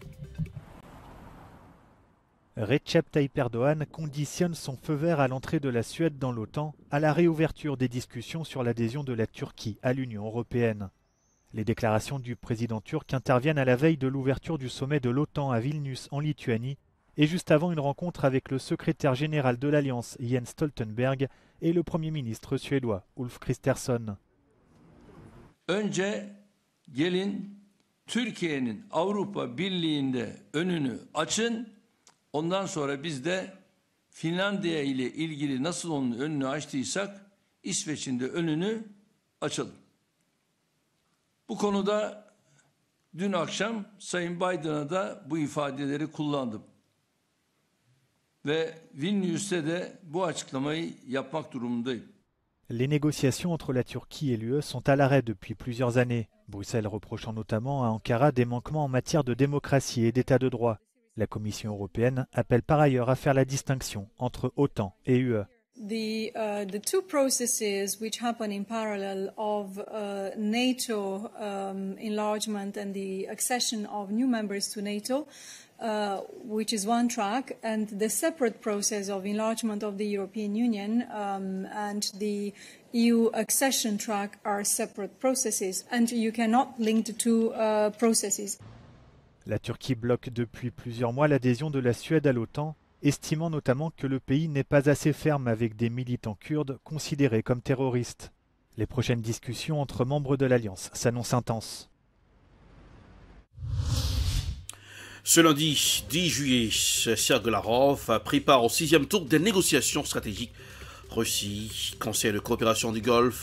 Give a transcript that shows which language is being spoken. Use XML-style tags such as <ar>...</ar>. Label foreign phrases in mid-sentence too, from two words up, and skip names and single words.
<fr>Recep Tayyip Erdogan conditionne son feu vert à l'entrée de la Suède dans l'OTAN à la réouverture des discussions sur l'adhésion de la Turquie à l'Union européenne. Les déclarations du président turc interviennent à la veille de l'ouverture du sommet de l'OTAN à Vilnius en Lituanie et juste avant une rencontre avec le secrétaire général de l'Alliance Jens Stoltenberg et le Premier ministre suédois Ulf Kristersson.</fr> <tr>Önce gelin Türkiye'nin Avrupa Birliği'nde önünü açın. Ondan sonra biz de Finlandiya ile ilgili nasıl onun önünü açtıysak İsveç'in de önünü açalım. Bu konuda dün akşam Sayın Biden'a da bu ifadeleri kullandım. Ve Vilnius'te de bu açıklamayı yapmak durumundayım.</tr> <fr>Les négociations entre la Turquie et l'UE sont à l'arrêt depuis plusieurs années, Bruxelles reprochant notamment à Ankara des manquements en matière de démocratie et d'état de droit. La Commission européenne appelle par ailleurs à faire la distinction entre OTAN et UE.</fr> <en>The two processes which happen in parallel of NATO enlargement and the accession of new members to NATO, which is one track, and the separate process of enlargement of the European Union and the EU accession track are separate processes, and you cannot link the two processes.</en> <fr>La Turquie bloque depuis plusieurs mois l'adhésion de la Suède à l'OTAN, estimant notamment que le pays n'est pas assez ferme avec des militants kurdes considérés comme terroristes. Les prochaines discussions entre membres de l'Alliance s'annoncent intenses. Ce lundi 10 juillet, Sergei Lavrov a pris part au 6e tour des négociations stratégiques Russie, Conseil de coopération du Golfe.</fr>